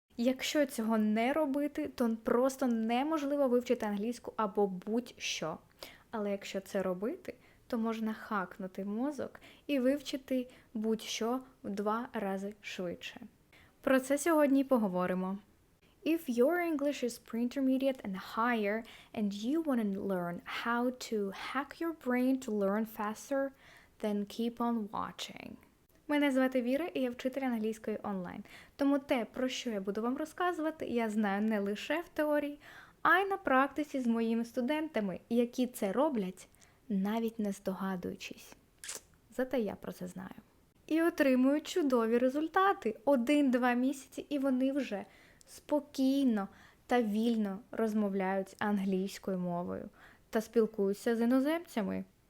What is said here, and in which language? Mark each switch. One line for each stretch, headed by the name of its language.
Ukrainian: Якщо цього не робити, то просто неможливо вивчити англійську або будь-що. Але якщо це робити, то можна хакнути мозок і вивчити будь-що в 2 рази швидше. Про це сьогодні й поговоримо.
English: If your English is pre-intermediate and higher and you want to learn how to hack your brain to learn faster, then keep on watching.
Ukrainian: Мене звати Віра, і я вчитель англійської онлайн. Тому те, про що я буду вам розказувати, я знаю не лише в теорії, а й на практиці з моїми студентами, які це роблять, навіть не здогадуючись. Зате я про це знаю. І отримують чудові результати. 1-2 місяці, і вони вже спокійно та вільно розмовляють англійською мовою та спілкуються з іноземцями.